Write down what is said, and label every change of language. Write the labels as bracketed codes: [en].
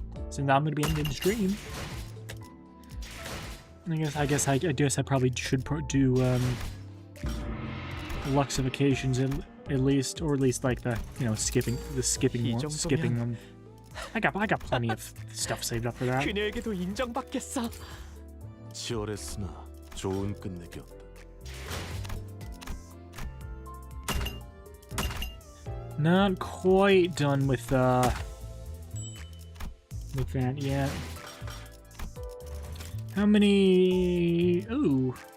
[en] So now I'm gonna be ending the stream. I guess I probably should do Luxifications at least, or at least like the skipping them. I got plenty of stuff saved up for that. [ko] 그녀에게도 인정받겠어. 치열했으나 좋은 끝내기였다. [en] Not quite done with that yet. How many? Ooh.